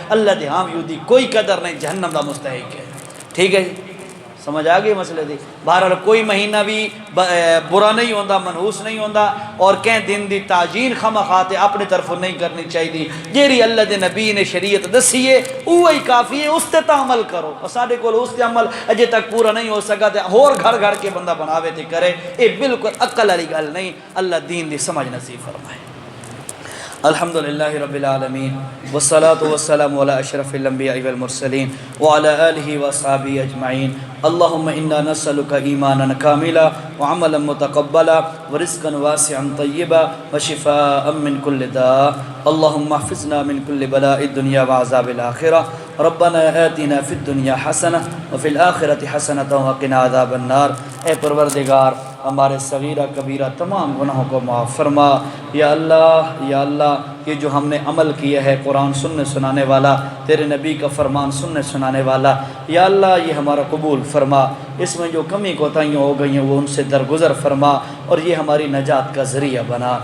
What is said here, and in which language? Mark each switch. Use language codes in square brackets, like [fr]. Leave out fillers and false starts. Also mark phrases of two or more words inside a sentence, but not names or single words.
[pa] اللہ دے ہاں یودی کوئی قدر نہیں جہنم دا مستحق ہے. ٹھیک ہے جی سمجھ آ گئی مسئلے دی. بہرحال کوئی مہینہ بھی برا نہیں ہوندا منحوس نہیں ہوندا اور کہیں دن دی تعجیل خواہ اپنی طرف نہیں کرنی چاہیے. جیڑی اللہ دے نبی نے شریعت دسی ہے وہی کافی ہے اس تے عمل کرو. اور ساڈے کول اس تے عمل اجے تک پورا نہیں ہو سکا تے ہور گھر گھر کے بندہ بناوے تے کرے. یہ بالکل عقل والی گل نہیں. اللہ دین دی سمجھ نصیب فرمائے. [ar] الحمدللہ رب العالمین والصلاة والسلام علی اشرف الانبیاء والمرسلین وعلی آلہ وصحبہ اجمعین. اللہم انا نسألک ایمانا کاملا وعملا متقبلا ورزقا واسعا طیبا وشفاء من کل داء. اللہم احفظنا من کل بلاء الدنیا وعذاب الآخرہ. ربنا آتنا فی الدنیا حسنہ وفی الآخرۃ حسنۃ وقنا عذاب النار. [ur] اے پروردگار ہمارے صغیرہ کبیرہ تمام گناہوں کو معاف فرما. یا اللہ یہ جو ہم نے عمل کیا ہے قرآن سننے سنانے والا تیرے نبی کا فرمان سننے سنانے والا یا اللہ یہ ہمارا قبول فرما. اس میں جو کمی کوتاہیاں ہو گئی ہیں وہ ان سے درگزر فرما اور یہ ہماری نجات کا ذریعہ بنا.